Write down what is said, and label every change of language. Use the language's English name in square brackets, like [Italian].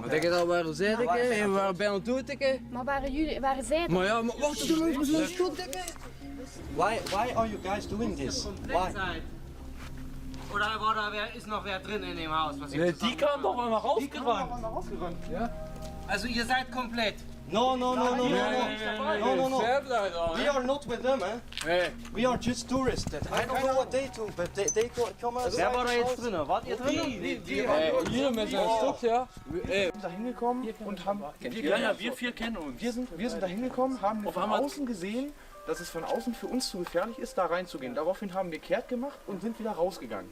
[Dutch] Wat denk je dat waren zij, dikke? We waren bijna dood, dikke. Maar waren zij Maar ja, wacht, doe even zo'n schot, dikke. [English] Why are you guys doing this? Why? [German] Oder ist noch wer drin in dem Haus? Die kam doch mal rausgerannt. Ja. Also ihr seid komplett. [English] No. We are not with them, eh? We are just tourists. I don't know what they do, but they come outside. [German] Wer war da jetzt drin? Wart ihr drin? Hier mit seinem Stock, ja. Wir sind da hingekommen und haben... wir vier kennen uns. Wir sind da hingekommen, haben von außen gesehen, dass es von außen für uns zu gefährlich ist, da reinzugehen. Daraufhin haben wir kehrt gemacht und sind wieder rausgegangen.